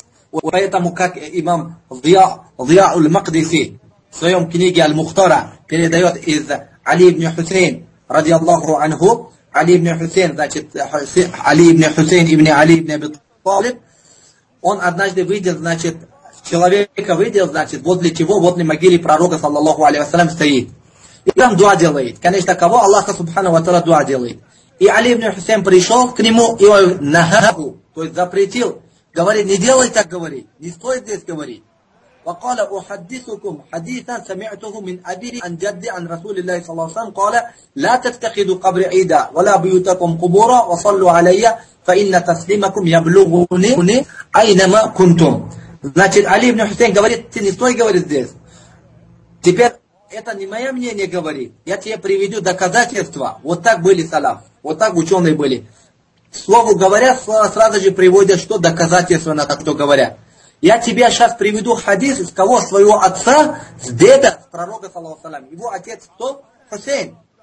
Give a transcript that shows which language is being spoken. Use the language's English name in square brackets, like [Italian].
[Russian] Поэтому, как имам Зия Аль-Макдиси в своем книге Аль-Мухтара передает из Али ибн Хусейн, ради Аллаху анху, Али ибн Хусейн, значит, Али ибн Хусейн, ибн Али ибн Абит Талиб, он однажды выйдет, значит, человека выйдет, значит, возле чего, возле могилы пророка, саллаллаху алейхи ва саллям, стоит. И там дуа делает. Конечно, кого? Аллаха, субхана ва тааля, дуа делает. И Али ибн Хусейн пришел к нему и он нахаху, то есть запретил. Говорит, не делай так, говорит, не стоит здесь говорить. [Arabic] وقال احدثكم حديثا سمعته من ابي عن جدي عن رسول الله صلى الله عليه وسلم قال لا تتخذوا قبر عيدا ولا بيوتكم قبورا وصلوا علي فان تسليمكم يبلغني اينما كنتم. [Russian] Значит, Али ибн Хусейн говорит, ты не стой, говорит, здесь. Теперь это не мое мнение, говорит. Я тебе приведу доказательства. Вот так были салаф. Вот так ученые были. Слову говорят, слова сразу же приводят, что доказательства на то, что говорят. Я тебе сейчас приведу хадис из кого? Своего отца, с деда, с пророка, саллаллаху алейхи ва саллям. Его отец кто? Хусейн.